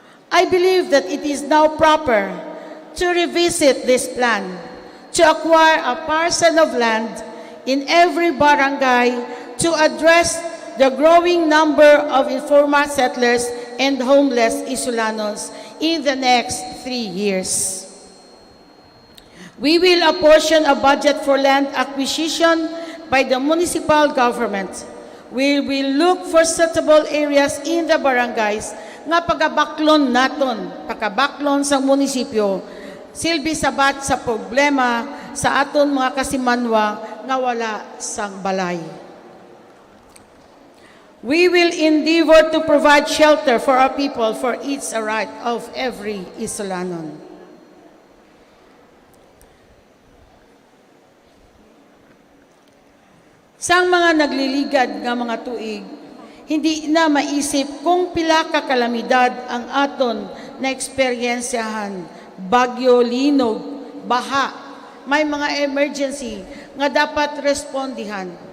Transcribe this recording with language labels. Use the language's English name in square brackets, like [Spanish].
[English] I believe that it is now proper to revisit this plan, to acquire a parcel of land in every barangay to address the growing number of informal settlers and homeless Isulanos in the next 3 years. We will apportion a budget for land acquisition acquisition by the municipal government. We will look for suitable areas in the barangays [Hiligaynon] nga pagabaklon naton, pagkabaklon sa munisipyo, silbi sabat sa problema sa aton mga kasimanwa nga wala sang balay. [English] We will endeavor to provide shelter for our people, for it's a right of every Isulanon. [Hiligaynon] Sang mga nagliligad nga mga tuig, hindi na maisip kung pila ka kalamidad ang aton na eksperyensyahan, bagyo, linog, baha, may mga emergency nga dapat respondihan.